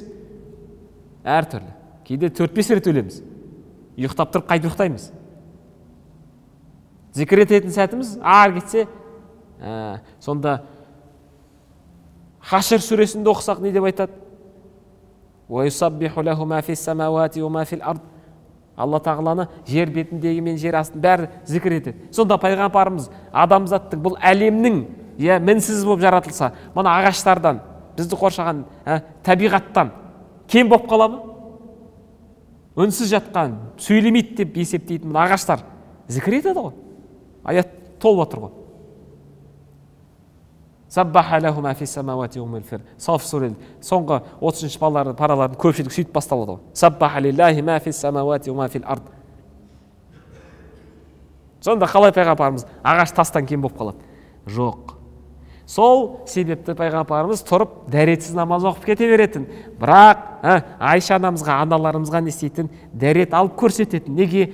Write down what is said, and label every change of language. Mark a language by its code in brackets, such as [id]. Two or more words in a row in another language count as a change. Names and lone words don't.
[kk] Әр түрлі. Кейде 4-5 рет өлеміз. Ұйықтап тұрып қайда ұйықтаймыз? Зікір ететін сәтіміз ар кетсе, сонда Хашр сүресінде оқысақ не деп айтады? [ar] ويسبح له ما في السماوات وما في الأرض. [kk] Алла тағаланы жер бетіндегі мен жер астын бәрі зікір етеді. Сонда Пайғамбарымыз адамзаттың бұл әлемнің мінсіз болып жаратылса, мұны ағаштардан, бізді қоршаған табиғаттан кем болып қала ма? Үнсіз жатқан, сөйлемейді деп есептейтін ағаштар зікір етеді ғой. Аят толып отыр ғой. [ar] سبح له ما في السماوات وما في الأرض. [kk] Саф сүре соңғы 30-ші паралардың көпшілік сөйтіп басталады ғой. [ar] سبح لله ما في السماوات وما في الأرض. [kk] Сонда қалай Пайғамбарымыз ағаш тастан кем болып қалады? Жоқ. Сол себепті Пайғамбарымыз тұрып дәретсіз намаз оқып кете беретін. Бірақ Айша анамызға, аналарымызға не істейтін? Дәрет алып көрсететін. Неге?